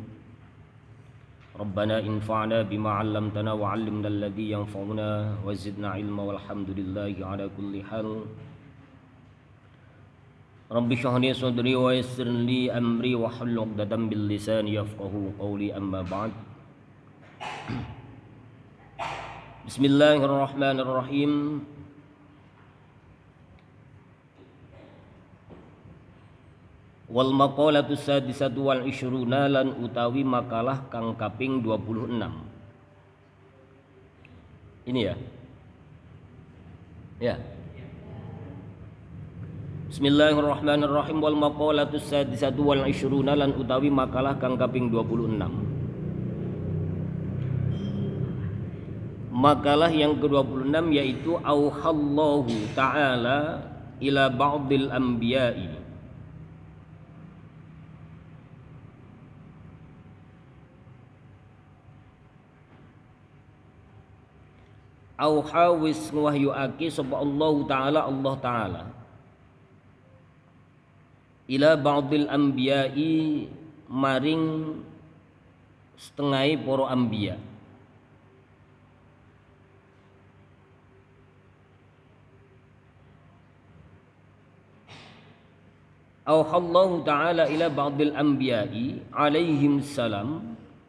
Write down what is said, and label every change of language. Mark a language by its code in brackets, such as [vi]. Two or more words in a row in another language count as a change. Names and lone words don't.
[ar] ربنا انفعنا بما علمتنا وعلمنا الذي ينفعنا وزدنا علما والحمد لله على كل حال. رب اشرح لي صدري ويسر لي أمري واحلل عقدة باللسان يفقهوا قولي، أما بعد. بسم الله الرحمن الرحيم. والمقالة السادسة والعشرون, [jv] lan utawi makalah kang kaping 26. [id] Ini ya. Ya. [ar] بسم الله الرحمن الرحيم. والمقالة السادسة والعشرون, [jv] lan utawi makalah kang kaping 26. [id] Makalah yang ke-26 yaitu [ar] أوحى الله تعالى إلى بعض الأنبياء [jv] auha wis ngwahyuake sapa [ar] الله تعالى إلى بعض الأنبياء [jv] maring setengahe para anbiya. [ar] أوحى الله تعالى إلى بعض الأنبياء عليهم السلام